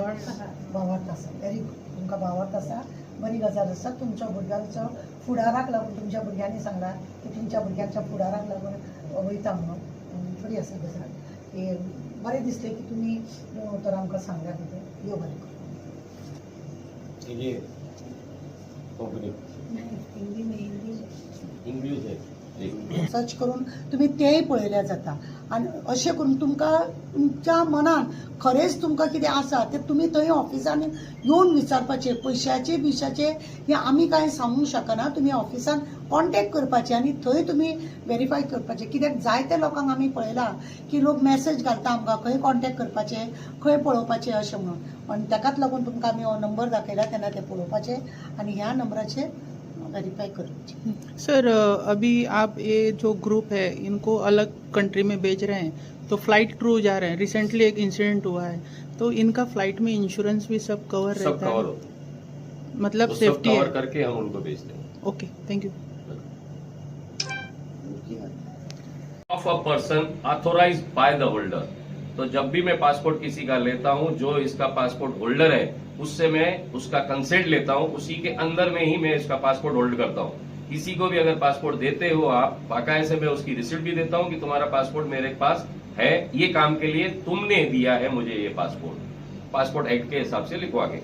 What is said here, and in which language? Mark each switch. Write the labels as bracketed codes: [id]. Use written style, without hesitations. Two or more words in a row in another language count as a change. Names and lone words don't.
[kok] भावार्थ आसा. [en] very good. [kok] तुमकां भावार्थ आसा, बरी गजाल आसा. तुमच्या भुरग्यांचो फुडाराक लागून तुमच्या भुरग्यांनी सांगला की तुमच्या भुरग्यांच्या फुडाराक लागून वयता म्हणून. बरी आसा गजाल. की बरें दिसलें की तुमी तर आमकां सांगल्या बद्दल. यो बरें कर. [hi] ये कंपनी इंग्लिश है। [kok] सर्च करून तुम्ही तेय पळयल्या जाता. आनी अशें करून तुमकां तुमच्या मनान खरेंच तुमकां कितें आसा तें तुमी थंय ऑफिसान येवन विचारपाचें. पयशाचे हें आमी कांय सांगूंक शकना. तुमी ऑफिसान कॉन्टॅक्ट करपाचें आनी थंय तुमी व्हेरीफाय करपाचें. कित्याक जायत्या लोकांक आमी पळयलां की लोक मॅसेज घालता आमकां खंय कॉन्टॅक्ट करपाचें, खंय पळोवपाचें अशें म्हणून. आनी ताकाच लागून तुमकां आमी हो नंबर दाखयला तेन्ना तें पळोवपाचें आनी ह्या नंबराचेर वेरीफाई करपाचें. [hi] सर अभी आप ये जो ग्रुप है इनको अलग कंट्री में भेज रहे हैं, तो [en] flight through [hi] जा रहे हैं. रिसेंटली एक इंसिडेंट हुआ है, तो इनका फ्लाइट में इंश्योरेंस भी सब कवर सब रहता कवर है? होता मतलब है, सेफ्टी कवर है. करके हम उनको भेजते हैं। ओके, थैंक यू. [en] of a person authorised by the holder. [hi] तो जब भी मैं पासपोर्ट किसी का लेता हूं, जो इसका [en] passport holder [hi] है उससे मैं उसका कंसेंट लेता हूं, उसी के अंदर में ही मैं इसका पासपोर्ट होल्ड करता हूं। किसी को भी अगर पासपोर्ट देते हो आप, बाकायदे से मैं उसकी रिसिप्ट भी देता हूं कि तुम्हारा पासपोर्ट मेरे पास है, ये काम के लिए तुमने दिया है मुझे ये पासपोर्ट एक्ट के हिसाब से लिखवा के।